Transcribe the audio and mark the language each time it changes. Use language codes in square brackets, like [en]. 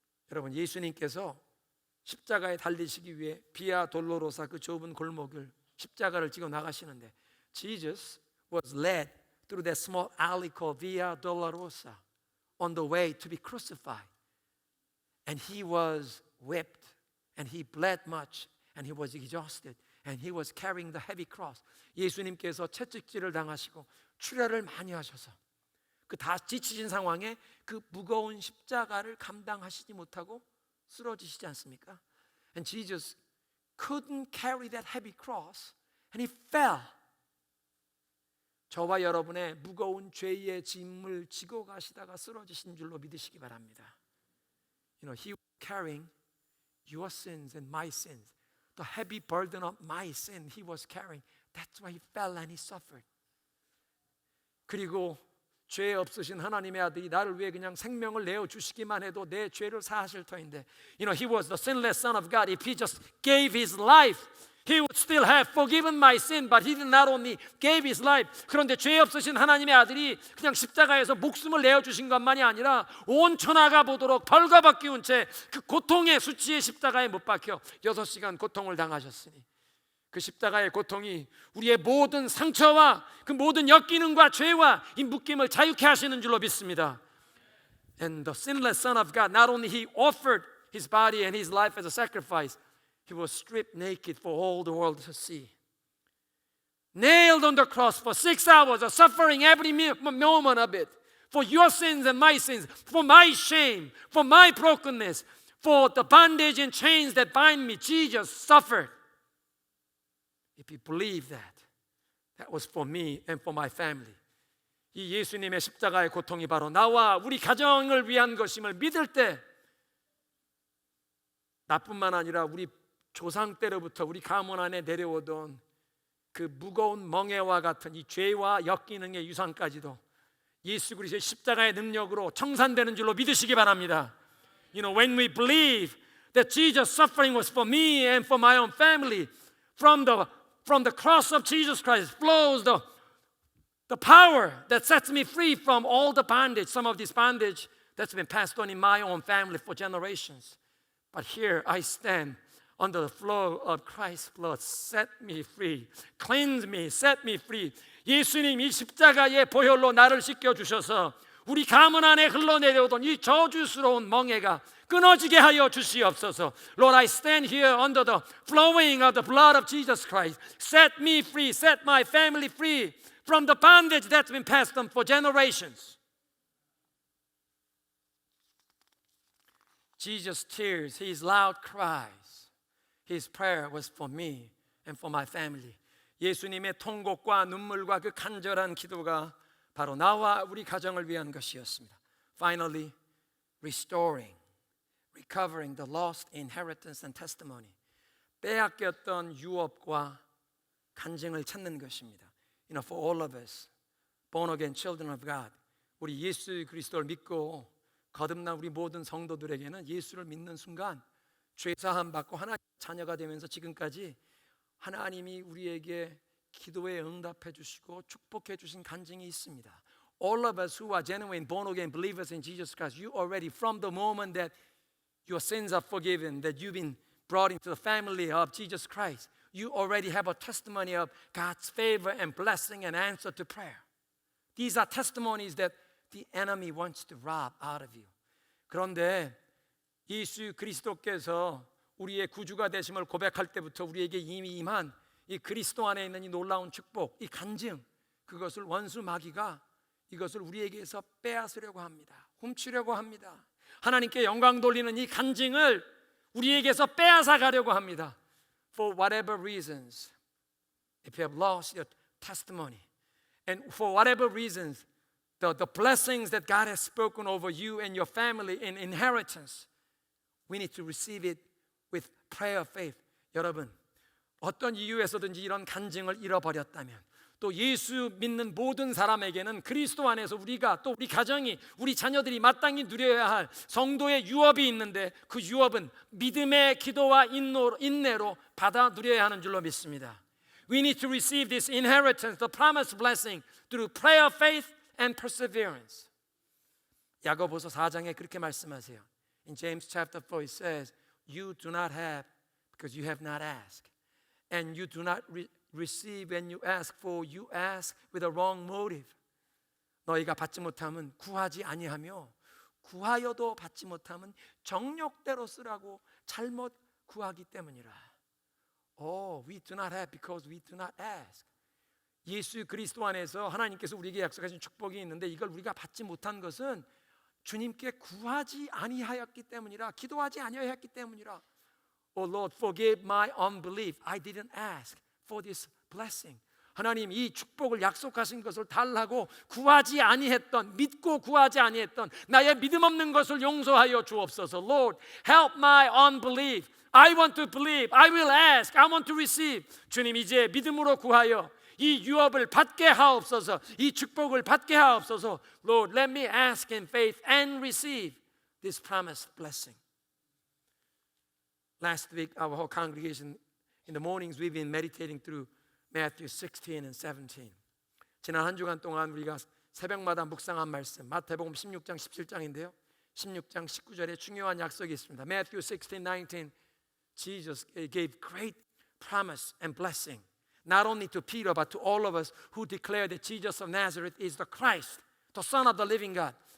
[ko] 여러분, 예수님께서 십자가에 달리시기 위해 비아 돌로로사 그 좁은 골목을 십자가를 지고 나가시는데 [en] Jesus was led through that small alley called Via Dolorosa on the way to be crucified. And he was whipped and he bled much and he was exhausted. And he was carrying the heavy cross. [ko] 예수님께서 채찍질을 당하시고 출혈을 많이 하셔서 그 다 지치신 상황에 그 무거운 십자가를 감당하시지 못하고 쓰러지시지 않습니까? [en] And Jesus couldn't carry that heavy cross and he fell. [ko] 저와 여러분의 무거운 죄의 짐을 지고 가시다가 쓰러지신 줄로 믿으시기 바랍니다. [en] You know, he was carrying your sins and my sins. The heavy burden of my sin he was carrying. That's why he fell and he suffered. [ko] 그리고 죄 없으신 하나님의 아들이 나를 위해 그냥 생명을 내어 주시기만 해도 내 죄를 사하실 터인데, [en] you know, he was the sinless son of God. If he just gave his life, he would still have forgiven my sin. But he did not only gave his life. [ko] 그런데 죄 없으신 하나님의 아들이 그냥 십자가에서 목숨을 내어 주신 것만이 아니라 온 천하가 보도록 벌거벗 기운 채 그 고통의 수치의 십자가에 못 박혀 6시간 고통을 당하셨으니 그 십자가의 고통이 우리의 모든 상처와 그 모든 역기능과 죄와 이 묶임을 자유케 하시는 줄로 믿습니다. [en] And the sinless son of God, not only he offered his body and his life as a sacrifice, he was stripped naked for all the world to see. Nailed on the cross for 6 hours, suffering every moment of it. For your sins and my sins, for my shame, for my brokenness, for the bondage and chains that bind me, Jesus suffered. If you believe that, that was for me and for my family. [ko] 이 예수님의 십자가의 고통이 바로 나와 우리 가정을 위한 것임을 믿을 때 나뿐만 아니라 우리 조상 때로부터 우리 가문 안에 내려오던 그 무거운 멍에와 같은 이 죄와 역기능의 유산까지도 예수 그리스도의 십자가의 능력으로 청산되는 줄로 믿으시기 바랍니다. [en] You know, when we believe that Jesus' suffering was for me and for my own family, from the cross of Jesus Christ flows the power that sets me free from all the bondage, some of this bondage that's been passed on in my own family for generations. But here I stand under the flow of Christ's blood. Set me free, cleanse me, set me free. [ko] 예수님 이 십자가의 보혈로 나를 씻겨주셔서 우리 가문 안에 흘러내려오던 이 저주스러운 멍에가 끊어지게 하여 주시옵소서. [en] Lord, I stand here under the flowing of the blood of Jesus Christ. Set me free, set my family free from the bondage that's been passed on for generations. Jesus' tears, his loud cries, his prayer was for me and for my family. [ko] 예수님의 통곡과 눈물과 그 간절한 기도가 바로 나와 우리 가정을 위한 것이었습니다. [en] Finally, restoring, recovering the lost inheritance and testimony. [ko] 빼앗겼던 유업과 간증을 찾는 것입니다. [en] You know, for all of us, born again children of God, [ko] 우리 예수 그리스도를 믿고 거듭난 우리 모든 성도들에게는 예수를 믿는 순간 죄 사함 받고 하나님 자녀가 되면서 지금까지 하나님이 우리에게 기도에 응답해 주시고 축복해 주신 간증이 있습니다. [en] All of us who are genuine born again believers in Jesus Christ, you already from the moment that your sins are forgiven, that you've been brought into the family of Jesus Christ, you already have a testimony of God's favor and blessing and answer to prayer. These are testimonies that the enemy wants to rob out of you. [ko] 그런데 예수 그리스도께서 우리의 구주가 되심을 고백할 때부터 우리에게 이미 임한 이 그리스도 안에 있는 이 놀라운 축복, 이 간증, 그것을 원수 마귀가 이것을 우리에게서 빼앗으려고 합니다. 훔치려고 합니다. 하나님께 영광 돌리는 이 간증을 우리에게서 빼앗아 가려고 합니다. [en] For whatever reasons, if you have lost your testimony, and for whatever reasons, the blessings that God has spoken over you and your family in inheritance, we need to receive it with prayer of faith. [ko] 여러분, 어떤 이유에서든지 이런 간증을 잃어버렸다면, 또 예수 믿는 모든 사람에게는 그리스도 안에서 우리가, 또 우리 가정이, 우리 자녀들이 마땅히 누려야 할 성도의 유업이 있는데, 그 유업은 믿음의 기도와 인내로 받아 누려야 하는 줄로 믿습니다. [en] We need to receive this inheritance, the promised blessing, through prayer of faith and perseverance. [ko] 야고보서 4장에 그렇게 말씀하세요. [en] In James chapter 4 it says, you do not have because you have not asked, and you do not receive when you ask, for you ask with a wrong motive. [ko] 너희가 받지 못함은 구하지 아니하며, 구하여도 받지 못함은 정욕대로 쓰라고 잘못 구하기 때문이라. [en] Oh, we do not have because we do not ask. [ko] 예수 그리스도 안에서 하나님께서 우리에게 약속하신 축복이 있는데, 이걸 우리가 받지 못한 것은 주님께 구하지 아니하였기 때문이라, 기도하지 아니하였기 때문이라. [en] Oh Lord, forgive my unbelief. I didn't ask for this blessing. [ko] 하나님, 이 축복을 약속하신 것을 달라고 구하지 아니했던, 믿고 구하지 아니했던 나의 믿음 없는 것을 용서하여 주옵소서. [en] Lord, help my unbelief. I want to believe. I will ask. I want to receive. [ko] 주님, 이제 믿음으로 구하여 이 유업을 받게 하옵소서. 이 축복을 받게 하옵소서. [en] Lord, let me ask in faith and receive this promised blessing. Last week, our whole congregation, in the mornings, we've been meditating through Matthew 16 and 17. [ko] 지난 한 주간 동안 우리가 새벽마다 묵상한 말씀, 마태복음 16장 17장인데요. 16장 19절에 중요한 약속이 있습니다. [en] Matthew 16, 19, Jesus gave great promise and blessing, not only to Peter but to all of us who declare that Jesus of Nazareth is the Christ, the Son of the living God.